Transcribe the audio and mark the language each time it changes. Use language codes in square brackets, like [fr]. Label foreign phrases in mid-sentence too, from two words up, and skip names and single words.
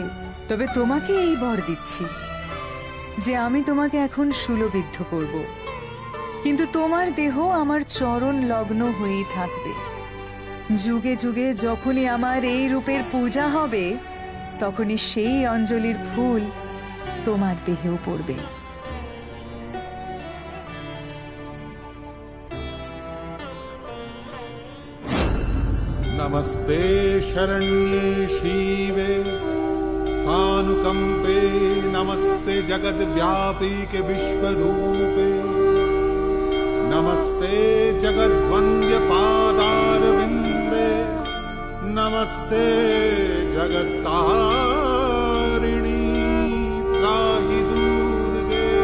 [bn] তবে তোমাকে এই বর দিচ্ছি যে আমি তোমাকে এখন শূলবিদ্ধ করব, কিন্তু তোমার দেহ আমার চরণ লগ্ন হয়েই থাকবে। যুগে যুগে যখনই আমার এই রূপের পূজা হবে, তখনই সেই অঞ্জলির ফুল তোমার দেহেও পড়বে। [sa] नमस्ते शरण्ये शिवे सानुकंपे, नमस्ते जगद्व्यापीके विश्वरूपे, नमस्ते जगद्वन्द्य पादारविन्दे, नमस्ते जगत्तारिणी त्राहि दुर्गे।